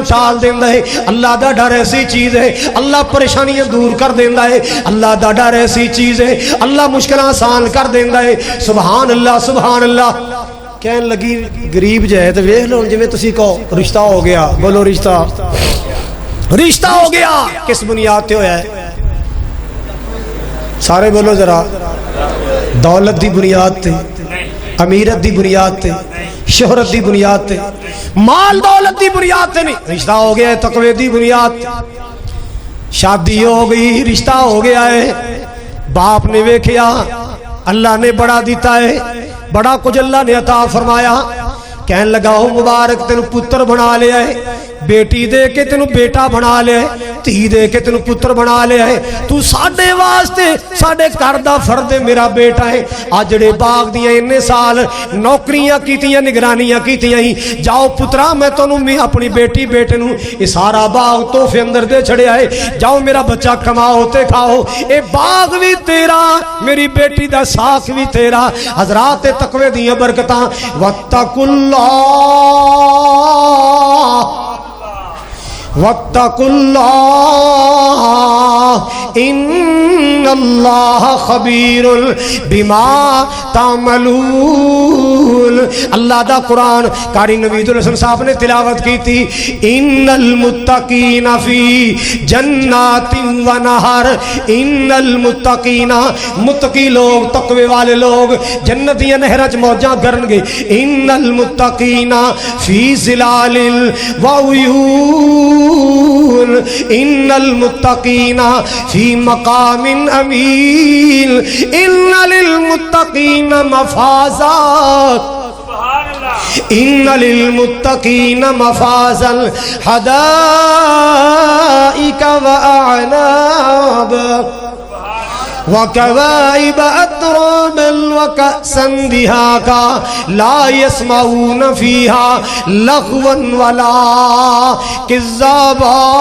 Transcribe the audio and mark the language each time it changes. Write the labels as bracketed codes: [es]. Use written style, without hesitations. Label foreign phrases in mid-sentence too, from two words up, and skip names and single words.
[pa] ٹال دیندہ ہے اللہ دا ڈر ایسی چیز ہے اللہ پریشانیاں دور کر دیندہ ہے اللہ دا ڈر ایسی چیز ہے اللہ مشکلیں آسان کر دیندہ ہے [ar] سبحان اللہ [pa] کہنے لگی غریب جائے تو ویکھ لو جویں تسی کہو رشتہ ہو گیا بولو رشتہ ہو گیا کس بنیاد تے ہویا ہے سارے بولو ذرا دولت دی بنیاد تے امیرت دی بنیاد تے شہرت دی بنیاد تے مال دولت دی بنیاد تے نہیں رشتہ ہو گیا ہے تقوی دی بنیاد شادی ہو گئی رشتہ ہو گیا ہے باپ نے ویکھیا اللہ نے بڑا دیتا ہے بڑا کچھ اللہ نے عطا فرمایا کہنے لگا ہو مبارک تینو پتر بنا لیا ہے بیٹی دے کے تینوں بیٹا بنا لیا، دھی دے کے تینوں پتر بنا لیا اے. توں ساڈے واسطے ساڈے گھر دا فرد میرا بیٹا اے. آ جہڑے باغ دیاں اینے سال نوکریاں کیتیاں، نگرانیاں کیتیاں ہی، جاؤ پترا میں تینوں اپنی بیٹی بیٹے نوں اے سارا باغ تحفے اندر دے چھڈیا اے. جاؤ میرا بچہ کماؤ تے کھاؤ، اے باغ وی تیرا، میری بیٹی دا ساکھ وی تیرا. حضرات تقوے دیاں برکتاں. [ar] واتقوا الله واتقوا الله إن الله خبير بما تعملون. [pa] اللہ دا قرآن قاری نویدالحسن صاحب نے تلاوت کیتی سی. [ar] إن المتقين في جنات ونهر. إن المتقين, [pa] متقی لوک، تقوے والے لوک جنتیاں نہراں چ موجاں کرن گے. [ar] إن المتقين في ظلال وعيون. إن المتقين في مقام أمين. إن للمتقين مفازا. إن للمتقين مفازا حدائق وأعنابا وكواعب أترابا وكأسا دهاقا لا يسمعون فيها لغوا ولا كذابا.